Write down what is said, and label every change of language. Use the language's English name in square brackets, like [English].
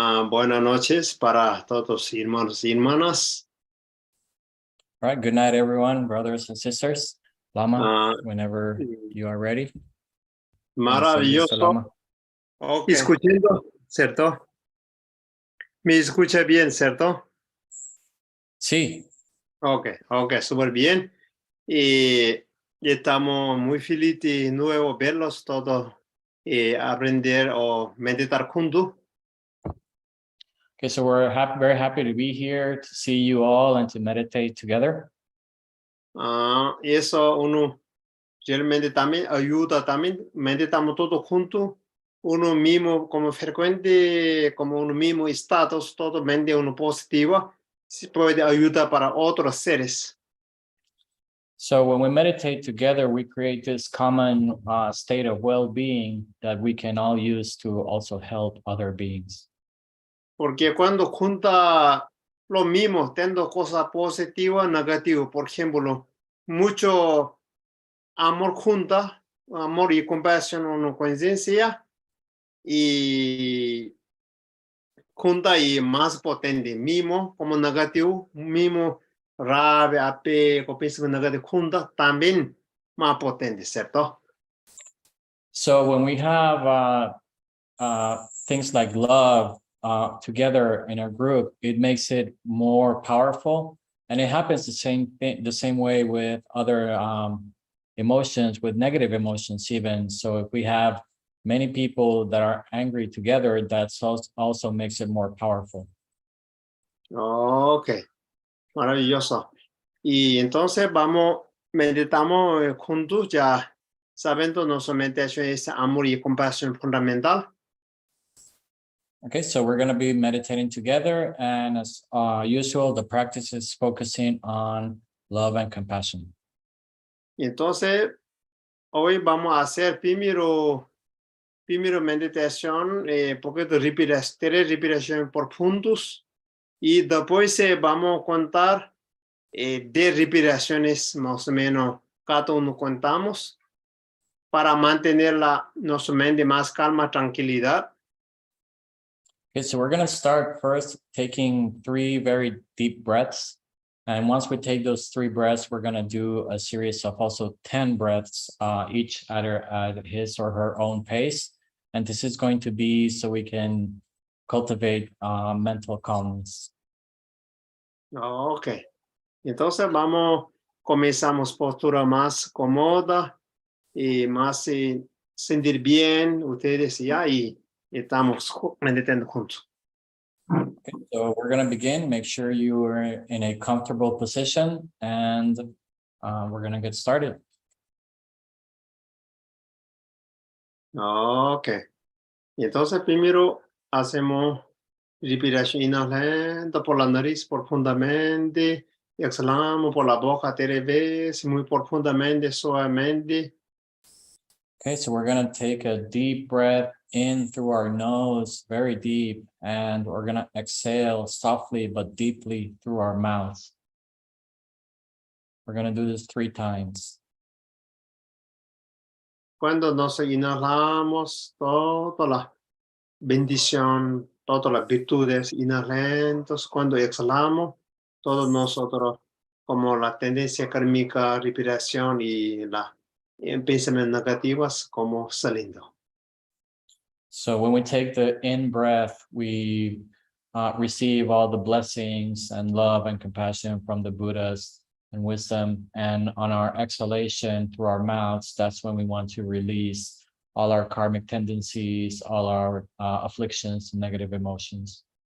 [Spanish] Buenas noches para todos hermanos y hermanas. [English] All right, good night, everyone, brothers and sisters. Lama, Ah, whenever you are ready. [Spanish] Cuando estés listo, [English] Lama. [Spanish] Okay. Escuchando, ¿cierto? ¿Me escucha bien, cierto? Sí. Ok, súper bien. Y estamos muy felices de nuevo verlos todos y aprender o meditar juntos. [English] Okay, so we're very happy to be here, to see you all and to meditate together. [Spanish] Y eso uno realmente también ayuda, también meditamos todos juntos, uno mismo como frecuente, como uno mismo estatus, todo mente uno positivo, se puede ayudar para otros seres. [English] So when we meditate together, we create this common state of well-being that we can all use to also help other beings. [Spanish] Porque cuando junta lo mismo, teniendo cosas positivas, negativas, por ejemplo, mucho amor junta, amor y compasión, una coincidencia, y junta y más potente, mismo como negativo, mismo rabia, apego, pensamiento negativo, junta también más potente, ¿cierto? [English] So when we have things like love together in our group, it makes it more powerful. And it happens the same way with other emotions, with negative emotions even. So if we have many people that are angry together, that also makes it more powerful. [Spanish] Ok, maravilloso. Y entonces meditamos juntos, ya sabiendo nuestra meditación es amor y compasión fundamental. [English] Okay, so we're going to be meditating together, and as usual, the practice is focusing on love and compassion. [Spanish] Y entonces, hoy vamos a hacer primero meditación, poquito tres respiraciones profundos, y después vamos a contar 10 respiraciones más o menos, cada uno contamos, para mantener nuestra mente más calma, tranquilidad. [English] Okay, so we're going to start first taking 3 very deep breaths. And once we take those 3 breaths, we're going to do a series of also 10 breaths, each at his or her own pace. And this is going to be so we can cultivate mental calmness. [Spanish] Ok, entonces comenzamos postura más cómoda y más sentir bien ustedes ya, y estamos meditando juntos. [English] Okay, so we're going to begin. Make sure you are in a comfortable position, and we're going to get started. [Spanish] Ok, y entonces primero hacemos respiración inhalando por la nariz profundamente, y exhalamos por la boca 3 veces, muy profundamente, suavemente. [English] Okay, so we're going to take a deep breath in through our nose, very deep, and we're going to exhale softly but deeply through our mouth. We're going to do this 3 times. [Spanish] Cuando nos inhalamos, toda la bendición, todas las virtudes inherentes. Cuando exhalamos, todos nosotros, como la tendencia kármica, respiración y pensamientos negativos, como saliendo. [English] So when we take the in breath, we receive all the blessings and love and compassion from the Buddhas and wisdom. And on our exhalation through our mouths, that's when we want to release all our karmic tendencies, all our afflictions, negative emotions.